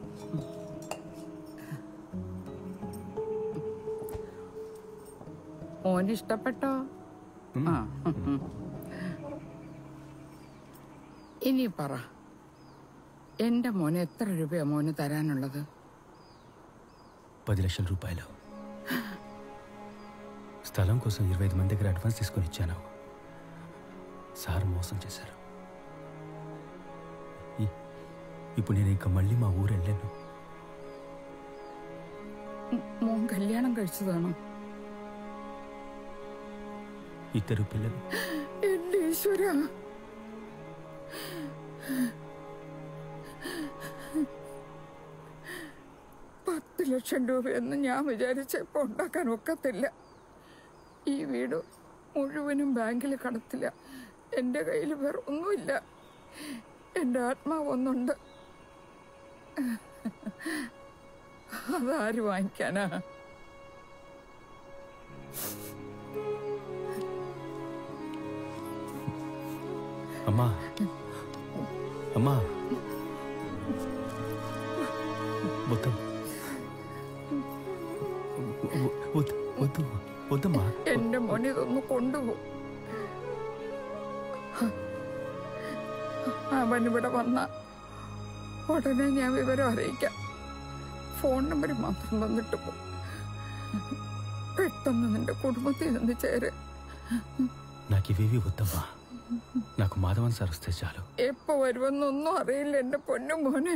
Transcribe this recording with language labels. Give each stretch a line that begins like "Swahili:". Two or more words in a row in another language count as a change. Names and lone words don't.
Malayalam: മോന് ഇഷ്ടപ്പെട്ടോ? ആ. ഇനി പറ, എന്റെ മോന് എത്ര രൂപയാ മോന് തരാനുള്ളത്?
Telugu: 10 లక్షల రూపాయలు. స్థలం కోసం 25 మంది దగ్గర అడ్వాన్స్ తీసుకొని ఇచ్చాను. సార్ మోసం చేశారు. ఇప్పుడు నేను ఇంకా మళ్ళీ మా ఊరు వెళ్ళాను.
Malayalam: മോൻ കല്യാണം കഴിച്ചതാണോ?
Telugu: ఇద్దరు పిల్లలు.
Malayalam: എന്റെ ഈശ്വര, 10 ലക്ഷം രൂപയൊന്നും ഞാൻ വിചാരിച്ചപ്പോ ഉണ്ടാക്കാൻ ഒക്കത്തില്ല. ഈ വീട് മുഴുവനും ബാങ്കിൽ കടത്തില്ല. എൻ്റെ കയ്യിൽ വേറെ ഒന്നുമില്ല. എൻ്റെ ആത്മാവ് ഒന്നുണ്ട്, അതാര് വാങ്ങിക്കാനാ?
Telugu: అమ్మా, అమ్మా, వద్దమ్మా.
Malayalam: എന്റെ മോനെ ഇതൊന്ന് കൊണ്ടുപോ. അവനിവിടെ വന്ന ഉടനെ ഞാൻ വിവരം അറിയിക്കാം. ഫോൺ നമ്പർ മാത്രം തന്നിട്ട് പോ. പെട്ടെന്ന് നിന്റെ കുടുംബത്തിൽ നിന്ന് ചേര്.
Telugu: నాకు ఇవేవి వద్దమ్మా. నాకు మాధవన్ సార్ వస్తే చాలు.
Malayalam: എപ്പോ വരുമെന്നൊന്നും അറിയില്ല എന്റെ പൊന്നു മോനെ.